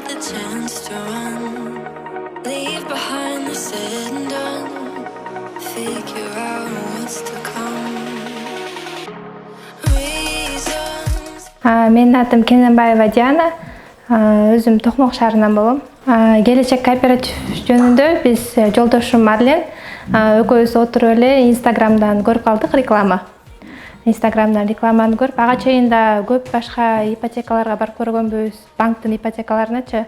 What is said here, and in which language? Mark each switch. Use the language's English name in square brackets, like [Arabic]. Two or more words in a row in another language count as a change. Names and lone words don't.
[English] chance to run, leave behind the said and done, figure out what's to come. Reasons. [Kyrgyz] Менин атым Кененбаева Диана. Өзүм Токмок шаарынан болом. Келечек кооператив жөнүндө биз жолдошум Марлен экөөбүз отуруп эле Инстаграмдан көрүп калдык реклама. Инстаграмдан рекламаны көрүп, ага чейин да көп башка ипотекаларга барып көргөнбүз, банктын ипотекаларыначы.